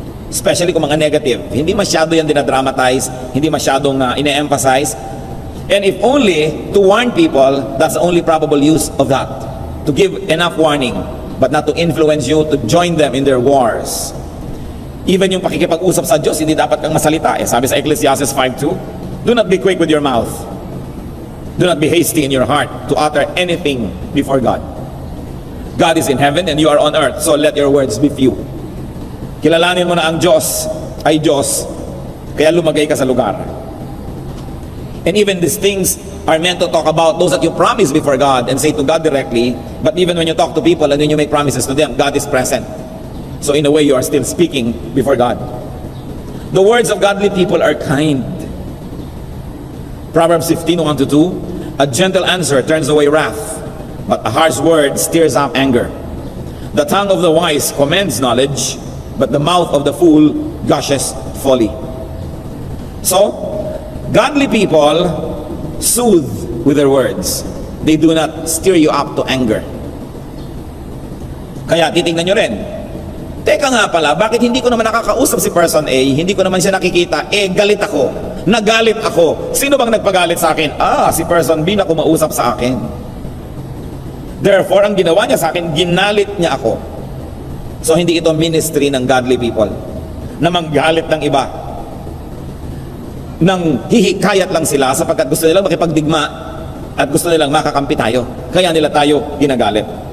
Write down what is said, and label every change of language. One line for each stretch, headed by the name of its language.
Filipino: Especially kung mga negative. Hindi masyado yan dinadramatize, hindi masyadong ine-emphasize.
English: And if only to warn people, that's the only probable use of that. To give enough warning, but not to influence you to join them in their wars.
Filipino: Even yung pakikipag-usap sa Diyos, hindi dapat kang masalita. Eh, sabi sa
English: Ecclesiastes 5:2, do not be quick with your mouth. Do not be hasty in your heart to utter anything before God. God is in heaven and you are on earth, so let your words be few.
Filipino: Kilalanin mo na ang Diyos ay Diyos, kaya lumagay ka sa lugar.
English: And even these things are meant to talk about those that you promise before God and say to God directly, but even when you talk to people and when you make promises to them, God is present. So in a way, you are still speaking before God. The words of godly people are kind. Proverbs 15:1-2, a gentle answer turns away wrath, but a harsh word stirs up anger. The tongue of the wise commends knowledge, but the mouth of the fool gushes folly. So, godly people soothe with their words. They do not stir you up to anger.
Filipino: Kaya titingnan nyo rin, teka nga pala, bakit hindi ko naman nakakausap si person A, hindi ko naman siya nakikita, eh galit ako, nagalit ako. Sino bang nagpagalit sa akin? Ah, si person B na kumausap sa akin. Therefore, ang ginawa niya sa akin, ginalit niya ako. So hindi ito ministry ng godly people na manggalit ng iba, nang hihikayat lang sila sapagkat gusto nilang makipagdigma at gusto nilang makakampi tayo, kaya nila tayo ginagalit.